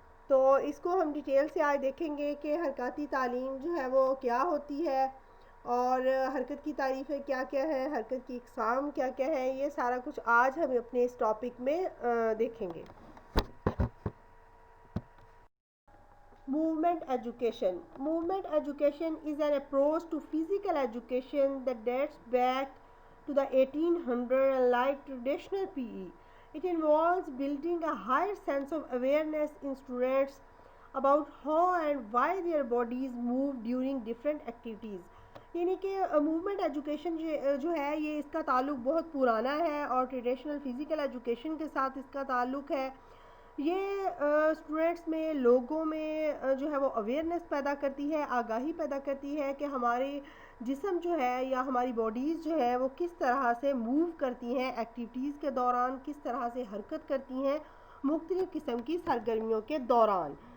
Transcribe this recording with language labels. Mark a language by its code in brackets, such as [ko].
[ur] تو اس کو ہم ڈیٹیل سے آج دیکھیں گے کہ حرکاتی تعلیم جو ہے وہ کیا ہوتی ہے، اور حرکت کی تعریفیں کیا کیا ہے، حرکت کی اقسام کیا کیا ہے، یہ سارا کچھ آج ہم اپنے اس ٹاپک میں دیکھیں گے۔ Movement education. [en] Movement education is an approach to physical education that dates back to the 1800s, unlike traditional PE. It involves building a higher sense of awareness in students about how and why their bodies move during different activities. [ur] یعنی کہ movement education جو ہے یہ اس کا تعلق بہت پرانا ہے اور ٹریڈیشنل فزیکل ایجوکیشن کے ساتھ اس کا تعلق ہے۔ یہ اسٹوڈنٹس میں، لوگوں میں جو ہے وہ اویئرنیس پیدا کرتی ہے، آگاہی پیدا کرتی ہے کہ ہمارے جسم جو ہے یا ہماری باڈیز جو ہے وہ کس طرح سے موو کرتی ہیں ایکٹیویٹیز کے دوران، کس طرح سے حرکت کرتی ہیں مختلف قسم کی سرگرمیوں کے دوران۔